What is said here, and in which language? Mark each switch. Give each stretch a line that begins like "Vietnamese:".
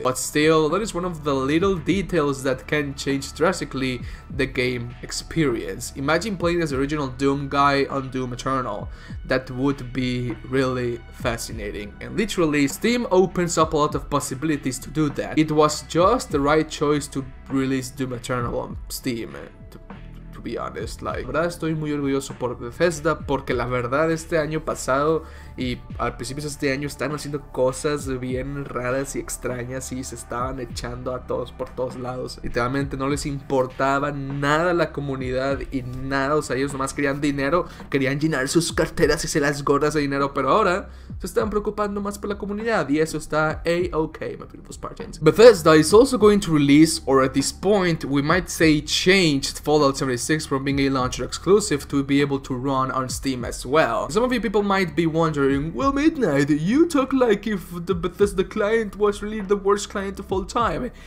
English: But still, that is one of the little details that can change drastically the game experience. Imagine playing as the original Doom guy on Doom Eternal. That would be really fascinating. And literally, Steam opens up a lot of possibilities to do that. It was just the right choice to release Doom Eternal on Steam. To be honest, like,
Spanish: la verdad estoy muy orgulloso por Bethesda, porque la verdad este año pasado y al principio de este año están haciendo cosas bien raras y extrañas y se estaban echando a todos por todos lados. Literalmente no les importaba nada la comunidad y nada, o sea, ellos nomás querían dinero, querían llenar sus carteras y se las gordas de dinero, pero ahora se están preocupando más por la comunidad y eso está a-okay,
English: my beautiful Spartans. Bethesda is also going to release, or at this point we might say changed, Fallout 76 from being a launcher exclusive to be able to run on Steam as well. Some of you people might be wondering, well, Midnight, you talk like if the Bethesda client was really the worst client of all time.